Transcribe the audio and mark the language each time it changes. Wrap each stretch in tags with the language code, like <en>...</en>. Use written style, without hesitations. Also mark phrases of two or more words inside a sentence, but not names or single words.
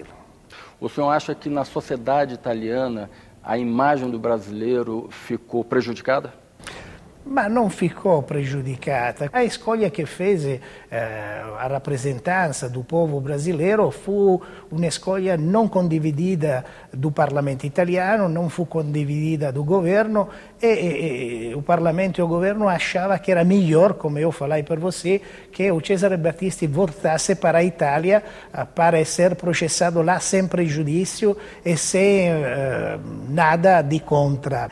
<pt>O senhor acha que na sociedade italiana a imagem do brasileiro ficou prejudicada?</pt> <it>Ma non</it> <pt>ficou prejudicata. A escolha que fez a rappresentanza do povo brasileiro</pt> <it>fu un'escolha non condividida</it> <pt>do Parlamento italiano,</pt> <it>non fu condividida</it> <pt>do governo e o Parlamento e o governo achava que era melhor, como eu falei para você, que o Cesare Battisti voltasse para a Itália para ser processado lá sem prejuízo e sem nada de contra.</pt>